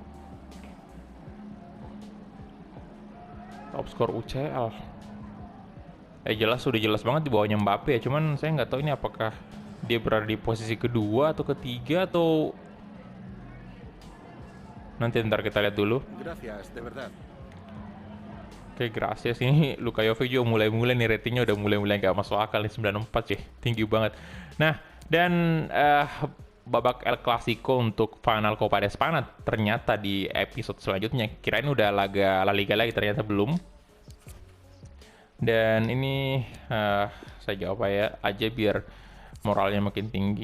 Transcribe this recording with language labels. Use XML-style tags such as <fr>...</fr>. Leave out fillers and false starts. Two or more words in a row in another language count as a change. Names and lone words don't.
<id>Top skor UCL. Sudah jelas banget di bawahnya Mbappe ya. Cuman saya nggak tahu ini apakah dia berada di posisi kedua atau ketiga atau nanti ntar kita lihat dulu.</id> <es>Gracias, de verdad. Oke, gracias.</es> <id>Ini Luka Jovic juga mulai-mulai nih ratingnya udah mulai-mulai nggak masuk akal nih, 94 sih, tinggi banget. Nah, dan babak El Clasico untuk final Copa de España ternyata di episode selanjutnya. Kirain udah laga La Liga lagi, ternyata belum. Dan ini saya jawab aja biar moralnya makin tinggi.</id>